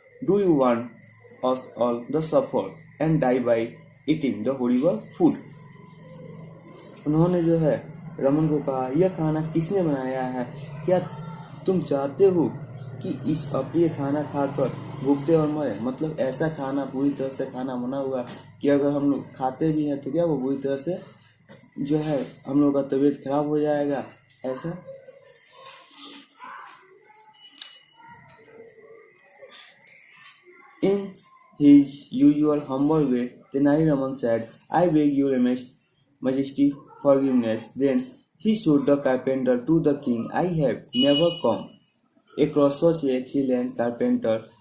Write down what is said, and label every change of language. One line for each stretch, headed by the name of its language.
English: Do you want us all to suffer and die by eating the horrible food?
Hindi: उन्होंने जो है रमन को कहा, यह खाना किसने बनाया है? क्या तुम चाहते हो कि इस अप्रिय खाना खाकर भूखते और मरे? मतलब ऐसा खाना पूरी तरह से खाना बना हुआ कि अगर हम लोग खाते भी हैं तो क्या वो बुरी तरह से जो है हम लोग का तबीयत खराब हो जाएगा। ऐसा
English: in his usual humble way, Tenali Raman said, "I beg your majesty forgiveness." Then He showed the carpenter to the king, I have never come across such an excellent carpenter.